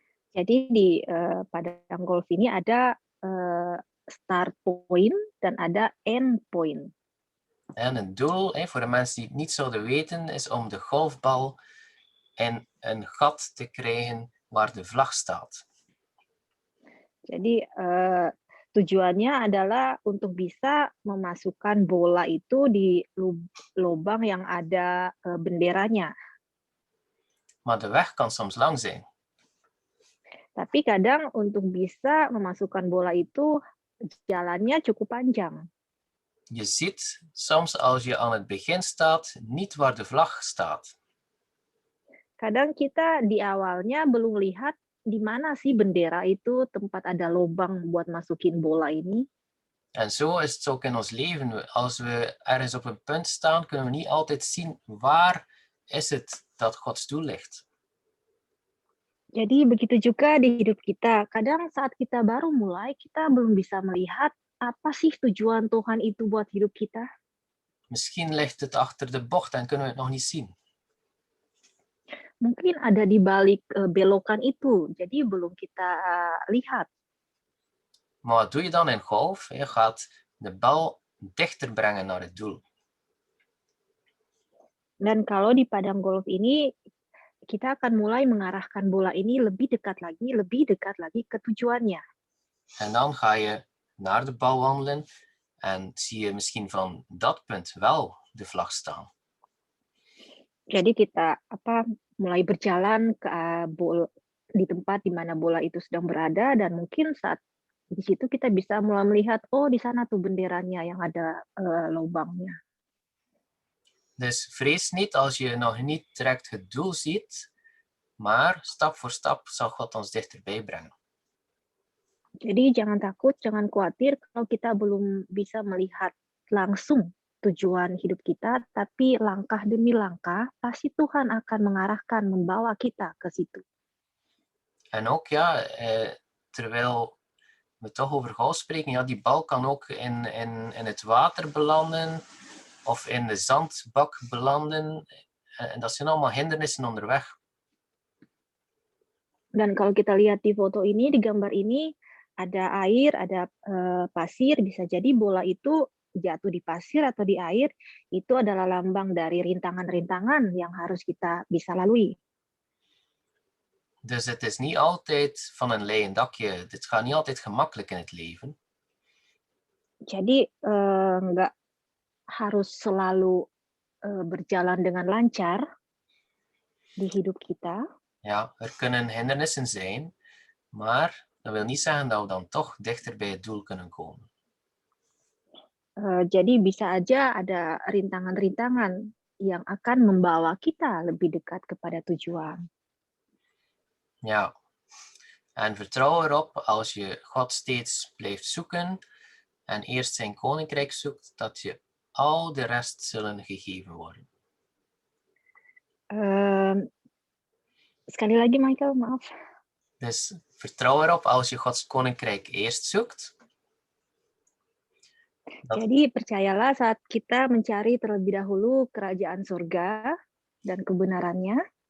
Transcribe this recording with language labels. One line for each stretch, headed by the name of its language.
Indonesian: Jadi di padang golf ini ada start point dan ada end point.
Dutch: En het doel, voor de mensen die het niet zouden weten, is om de golfbal in een gat te krijgen waar de vlag staat.
Indonesian: Jadi tujuannya adalah untuk bisa memasukkan bola itu di lubang yang ada benderanya.
Dutch: Maar de weg kan soms lang zijn.
Indonesian: Tapi kadang untuk bisa memasukkan bola itu jalannya cukup panjang.
Dutch: Je ziet soms als je aan het begin staat niet waar de vlag staat.
Indonesian: Kadang kita di awalnya belum lihat di mana sih bendera itu tempat ada lubang buat masukin bola ini.
Dutch: En zo is het ook in ons leven. Als we ergens op een punt staan, kunnen we niet altijd zien waar is het dat Gods doel ligt.
Indonesian: Jadi begitu juga di hidup kita. Kadang saat kita baru mulai, kita belum bisa melihat apa sih tujuan Tuhan itu buat hidup kita.
Dutch: Misschien ligt het achter de bocht en kunnen we het nog niet zien.
Indonesian: Mungkin ada di balik belokan itu, jadi belum kita lihat.
Dutch: Maar wat doe je dan in golf? Je gaat de bal dichter brengen naar het doel.
Indonesian: Dan kalau di padang golf ini, kita akan mulai mengarahkan bola ini lebih dekat lagi ke tujuannya.
Dutch: En dan ga je naar de bal wandelen en zie je misschien van dat punt wel de vlag staan.
Indonesian: Jadi kita mulai berjalan ke di tempat di mana bola itu sedang berada, dan mungkin saat di situ kita bisa mulai melihat, oh di sana tuh benderanya yang ada lubangnya.
Dutch: Dus vrees niet als je nog niet direct het doel ziet, maar stap voor stap zal God ons dichterbij brengen.
Indonesian: Jadi jangan takut, jangan khawatir kalau kita belum bisa melihat langsung tujuan hidup kita, tapi langkah demi langkah pasti Tuhan akan mengarahkan, membawa kita ke situ.
Dutch: En ook terwijl we toch over golf spreken, die bal kan ook in het water belanden of in de zandbak belanden. En dat zijn allemaal hindernissen onderweg.
Indonesian: Dan kalau kita lihat di foto ini, di gambar ini, ada air, ada pasir, bisa jadi bola itu jatuh di pasir atau di air, itu adalah lambang dari rintangan-rintangan yang harus kita bisa lalui.
Dutch: Dus het is niet altijd van een leien dakje. Het gaat niet altijd gemakkelijk in het leven.
Indonesian: Jadi nggak harus selalu berjalan dengan lancar di hidup kita.
Dutch: Ja, er kunnen hindernissen zijn, maar dat wil niet zeggen dat we dan toch dichter bij het doel kunnen komen.
Indonesian: Jadi bisa aja ada rintangan-rintangan yang akan membawa kita lebih dekat kepada tujuan.
Dutch: Ja, en vertrouw erop als je God steeds blijft zoeken en eerst zijn koninkrijk zoekt, dat je al de rest zullen gegeven worden.
Indonesian: Sekali lagi Michael, maaf.
Dutch: Dus vertrouw erop als je Gods koninkrijk eerst zoekt.
Indonesian: Jadi percayalah saat kita mencari terlebih dahulu kerajaan surga dan kebenarannya,